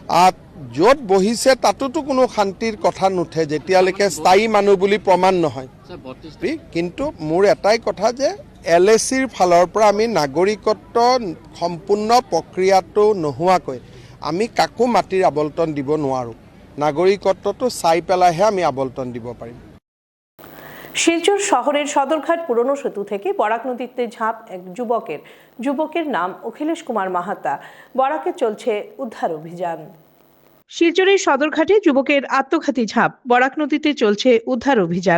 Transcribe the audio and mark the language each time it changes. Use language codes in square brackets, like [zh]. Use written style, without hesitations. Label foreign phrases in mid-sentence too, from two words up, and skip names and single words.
[as] য'ত বহিছে তাতোতো কোনো শান্তিৰ কথা নুঠে যেতিয়ালৈকে স্থায়ী মানুহ বুলি প্ৰমাণ নহয়। কিন্তু মোৰ এটাই কথা যে LACৰ ফালৰ পৰা আমি নাগৰিকত্ব সম্পূৰ্ণ প্ৰক্ৰিয়াটো নোহোৱাকৈ আমি কাকো মাটিৰ আবণ্টন দিব নোৱাৰোঁ। নাগৰিকত্বটো চাই পেলাইহে আমি আবণ্টন দিব পাৰিম। [bn] শিলচর শহরের সদরঘাট পুরনো সেতু থেকে বরাক নদীতে ঝাঁপ এক যুবকের নাম অখিলেশ কুমার মাহাতা। বরাকে চলছে উদ্ধার অভিযান। শিলচরের সদরঘাটে যুবকের আত্মঘাতী ঝাঁপ, বরাক নদীতে চলছে উদ্ধার অভিযান।